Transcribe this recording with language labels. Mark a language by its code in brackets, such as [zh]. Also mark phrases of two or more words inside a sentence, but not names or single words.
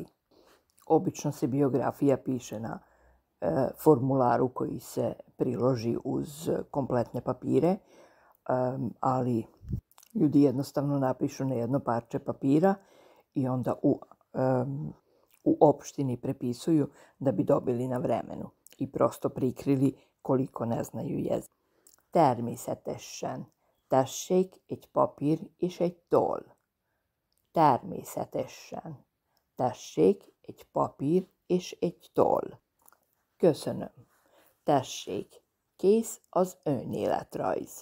[sr] Obično se biografija piše na formularu koji se priloži uz kompletne papire, ali ljudi jednostavno napišu na jedno parče papira i onda u opštini prepisuju da bi dobili na vremenu i prosto prikrili koliko ne znaju jezik. [hu] Természetesen. Tessék egy papír és egy toll. Természetesen. Tessék egy papír és egy toll. Köszönöm. Tessék, kész az önéletrajz.